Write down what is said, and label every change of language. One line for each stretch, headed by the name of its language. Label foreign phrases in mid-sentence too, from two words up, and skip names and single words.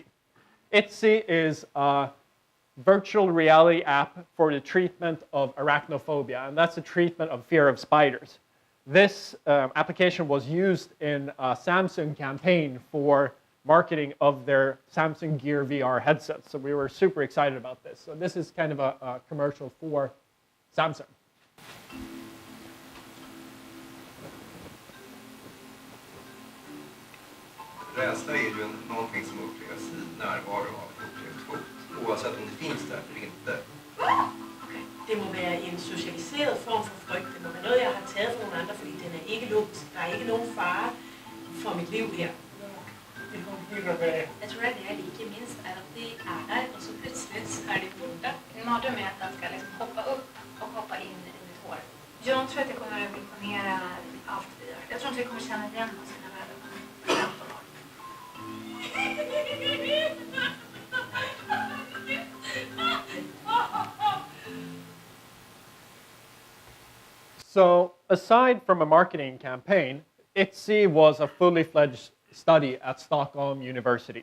English: ITZY is a virtual reality app for the treatment of arachnophobia. And that's the treatment of fear of spiders. This application was used in a Samsung campaign for marketing of their Samsung Gear VR headsets. So we were super excited about this. So this is kind of a commercial for Samsung.
Swedish: Rädsla är ju någonting som upplevs i närvaro av ett upplevt hot, oavsett om det finns där eller inte.
English: Okay.
Danish: Det må være en socialiseret form for frygt. Det må være noget, jeg har taget fra nogle andre, fordi den er ikke logisk. Der er ikke nogen fare for mit liv her.
Swedish: Jag tror att det är lika minst är att det är där och så plötsligt så är det borta. En mardröm är att den ska liksom hoppa upp och hoppa in i mitt hår. Jag tror att jag kommer att imponera allt vi gör. Jag tror inte vi kommer känna igen oss i den här världen. 15 år.
English: So aside from a marketing campaign, ITZY was a fully fledged study at Stockholm University.